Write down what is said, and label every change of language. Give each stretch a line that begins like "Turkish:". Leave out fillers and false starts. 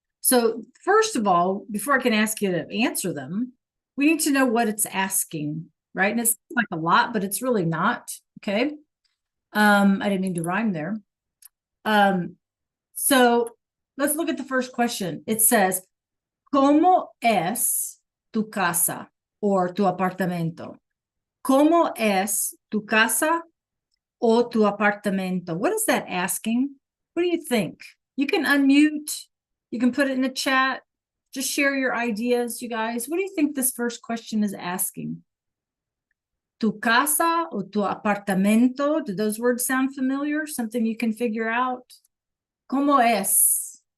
English: So first of all, before I can ask you to answer them, we need to know what it's asking, right? And it's like a lot, but it's really not. Okay. I didn't mean to rhyme there. So let's look at the first question. It says,
Spanish: ¿Cómo es tu casa or tu apartamento? ¿Cómo es tu casa o tu apartamento?
English: What is that asking? What do you think? You can unmute. You can put it in the chat. Just share your ideas, you guys. What do you think this first question is asking?
Spanish: Tu casa o tu apartamento?
English: Do those words sound familiar? Something you can figure out?
Spanish: ¿Cómo es?